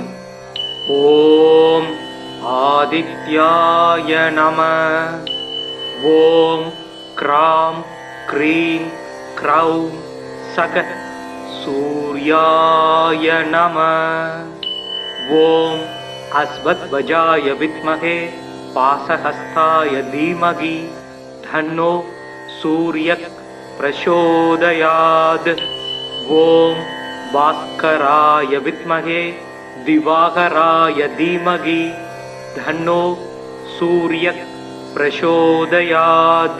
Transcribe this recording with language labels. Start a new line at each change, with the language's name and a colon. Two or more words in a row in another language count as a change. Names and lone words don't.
Sanskrit: ओम् आदित्याय नमः. ओम् क्रां क्रीं क्रौं सः सूर्याय नमः. ओम् अश्वध्वजाय विद्महे पाशहस्ताय धीमहि धन्नो सूर्यः प्रचोदयात्. ओम भास्कराय विद्महे दिवाकराय धीमहि धन्नो सूर्यः प्रचोदयात्.